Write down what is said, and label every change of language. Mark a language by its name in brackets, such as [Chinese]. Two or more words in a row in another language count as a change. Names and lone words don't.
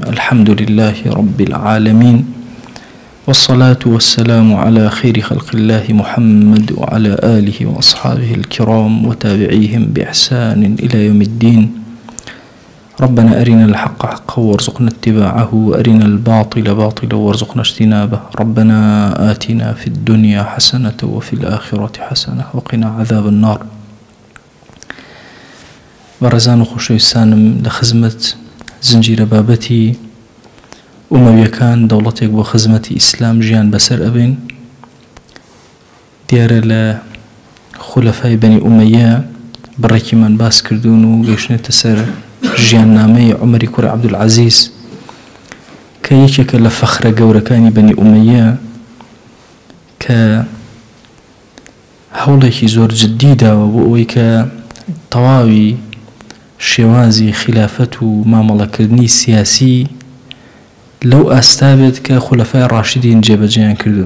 [Arabic] الحمد لله رب العالمين، والصلاة والسلام على خير خلق الله محمد وعلى آله وأصحابه الكرام وتابعيهم بإحسان إلى يوم الدين. ربنا أرنا الحق حقا وارزقنا اتباعه، وأرنا الباطل باطلا وارزقنا اجتنابه. ربنا آتنا في الدنيا حسنة وفي الآخرة حسنة وقنا عذاب النار. [Central Kurdish] بەڕێزان و خۆشەویستانم لە خزمەت زنجیرە بابەتی ئومەویەکان دەوڵەتێک بۆ خزمەتی ئیسلام ژیان بەسەر ئەبێن. دیارە لە خولەفای بەنی ئومەیە بڕێکیمان باس کردوون و گەیشتنێتە سەر ژیاننامەی عومەری کوڕی عەبدولعەزیز کە یەکێکە لە فەخرە گەورەکانی بەنی ئومەیە، کە هەوڵێکی زۆر جددی داوە بۆ ئەوەی کە تەواوی شێوازی خلافەت و مامەڵەکردنی سیاسی لەو ئاستا بێت کە خولەفای ڕاشیدین جێبەجێیان کردو.